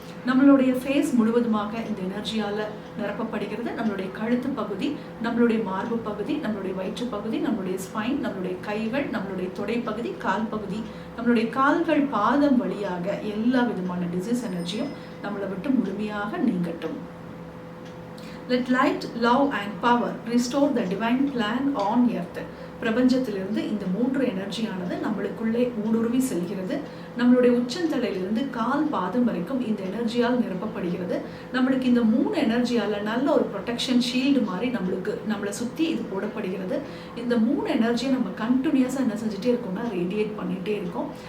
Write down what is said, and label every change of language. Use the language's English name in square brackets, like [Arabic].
[Tamil] நம்மளுடைய ஃபேஸ் முழுவதுமாக இந்த எனர்ஜியால் நிரப்பப்படுகிறது. நம்மளுடைய கழுத்து பகுதி, நம்மளுடைய மார்பு பகுதி, நம்மளுடைய வயிற்று பகுதி, நம்மளுடைய ஸ்பைன், நம்மளுடைய கைகள், நம்மளுடைய தொடை பகுதி, கால் பகுதி, நம்மளுடைய கால்கள் பாதம் வழியாக எல்லா விதமான டிசீஸ் எனர்ஜியும் நம்மளை விட்டு முழுமையாக நீங்கட்டும். [English] Let light, love and power restore the divine plan on earth. [Tamil] பிரபஞ்சத்திலிருந்து இந்த 3 எனர்ஜியானது நம்மளுக்குள்ளே ஊடுருவி செல்கிறது. நம்மளுடைய உச்சந்தலையிலிருந்து கால் பாதம் வரைக்கும் இந்த எனர்ஜியால் நிரப்பப்படுகிறது. நம்மளுக்கு இந்த 3 எனர்ஜியால் நல்ல ஒரு ப்ரொடெக்ஷன் ஷீல்டு மாதிரி நம்மளை சுற்றி இது போடப்படுகிறது. இந்த 3 எனர்ஜியை நம்ம கண்டினியூஸாக என்ன செஞ்சுட்டே இருக்கோம்னா ரேடியேட் பண்ணிகிட்டே இருக்கோம்.